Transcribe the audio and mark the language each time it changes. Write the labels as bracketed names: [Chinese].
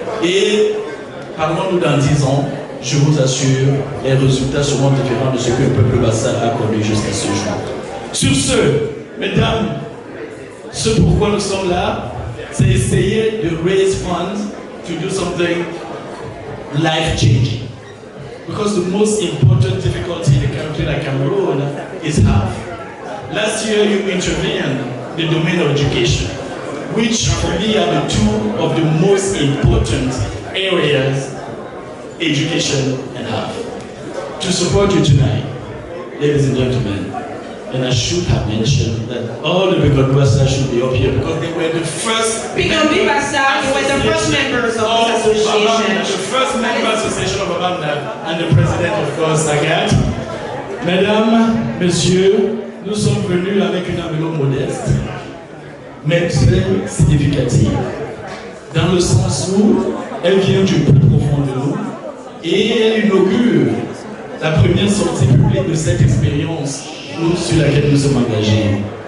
[French] Et parlons-nous dans 10 ans, je vous assure, les résultats seront différents de ce que le peuple Bassa a connu jusqu'à ce jour. Sur ce, mesdames, ce pourquoi nous sommes là, c'est essayer de [English] raise funds to do something life-changing. Because the most important difficulty in a country like Cameroon is health. Last year you intervened in the domain of education, which for me are the two of the most important areas, education and health. To support you tonight, ladies and gentlemen, and I should have mentioned that all the Bikon Bassa should be up here because they were the first. Bikon Bassa, you were the first members of this association. The first member association of Babamna, and the president, of course, Sagat. [French] Mesdames, messieurs, nous sommes venus avec une enveloppe modeste, mais très significative, dans le sens où elle vient du plus profond de nous et elle inaugure la première sortie publique de cette expérience sur laquelle nous sommes engagés.